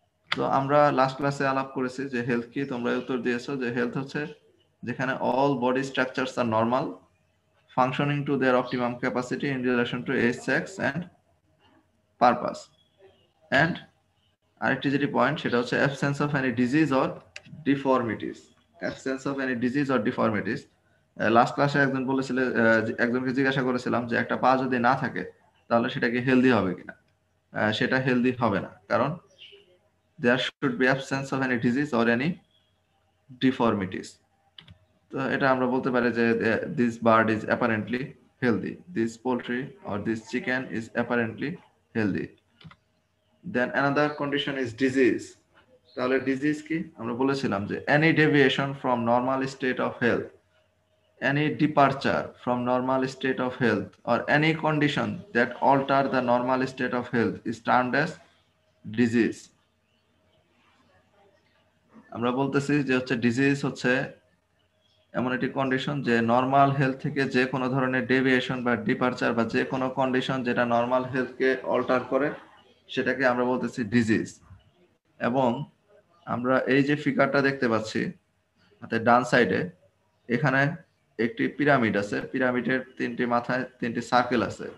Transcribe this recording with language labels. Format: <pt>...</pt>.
<bn>তো আমরা লাস্ট ক্লাসে আলাপ করেছি যে হেলথ কি, তোমরা উত্তর দিয়েছো যে হেলথ হচ্ছে যেখানে</bn> <en>all body structures আর normal, functioning to their optimum capacity in relation to age, sex and purpose, and</en> <bn>আরেকটি যেটি পয়েন্ট সেটা হচ্ছে</bn> <en>absence of any disease or deformities, absence of any disease or deformities।</en> <bn>Last ক্লাসে একজন বলেছিল, একজনকে জিজ্ঞাসা করেছিলাম যে একটা পা যদি না থাকে তাহলে সেটা কি হেলদি হবে কিনা? সেটা হেলদি হবে না, কারণ</bn> <en>there should be absence of any disease or any deformities।</en> <bn>তো এটা আমরা বলতে পারি যে</bn> <en>this bird is apparently healthy, this poultry or this chicken is apparently healthy। Then another condition is disease।</en> <bn>তাহলে ডিজিজ কি? আমরা বলেছিলাম যে</bn> <en>any deviation from normal state of health, any departure from normal state of health or any condition that alter the normal state of health is termed as disease।</en> <bn>আমরা বলতেছি যে হচ্ছে disease হচ্ছে এমন একটি কন্ডিশন যে নর্মাল হেলথ থেকে যে কোনো ধরনের ডেভিয়েশন বা ডিপারচার বা যে কোনো কন্ডিশন যেটা নর্মাল হেলথকে অল্টার করে সেটাকে আমরা বলতেছি ডিজিজ। এবং আমরা এই যে ফিগারটা দেখতে পাচ্ছি হাতে ডান সাইডে, এখানে একটি পিরামিড আছে, পিরামিডের তিনটি মাথায় তিনটি সার্কেল আছে।</bn>